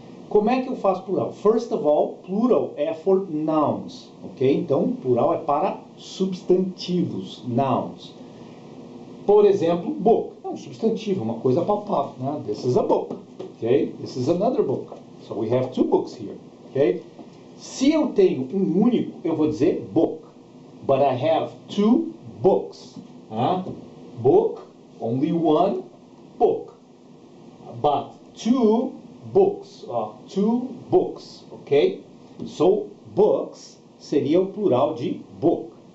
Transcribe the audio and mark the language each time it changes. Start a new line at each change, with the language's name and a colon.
Portuguese: Como é que eu faço plural?
English: First of all,
Portuguese: plural é
English: for nouns,
Portuguese: ok? Então, plural é para substantivos, nouns. Por exemplo, book. É um substantivo, uma coisa palpável, né?
English: This is a book, ok? This is another book. So we have two books here, ok?
Portuguese: Se eu tenho um único, eu vou dizer book.
English: But I have two books. Book, only one book. But two books. Two books, ok?
Portuguese: So, books seria o plural de book.